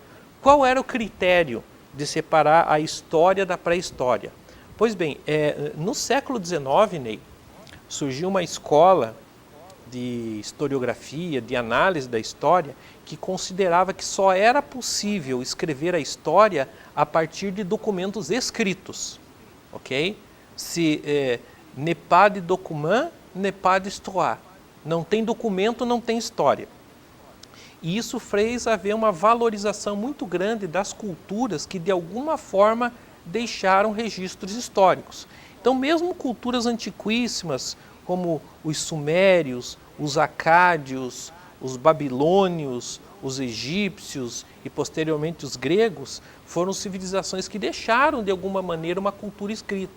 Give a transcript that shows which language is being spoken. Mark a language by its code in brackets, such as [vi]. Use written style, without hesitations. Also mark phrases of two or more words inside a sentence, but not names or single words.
[pt] Qual era o critério de separar a história da pré-história? Pois bem, no século XIX, Ney, surgiu uma escola de historiografia, de análise da história, que considerava que só era possível escrever a história a partir de documentos escritos. Ok? [fr] N'est pas de document, n'est pas d'histoire. [pt] Não tem documento, não tem história. E isso fez haver uma valorização muito grande das culturas que, de alguma forma, deixaram registros históricos. Então, mesmo culturas antiquíssimas, como os sumérios, os acádios, os babilônios, os egípcios e posteriormente os gregos, foram civilizações que deixaram de alguma maneira uma cultura escrita.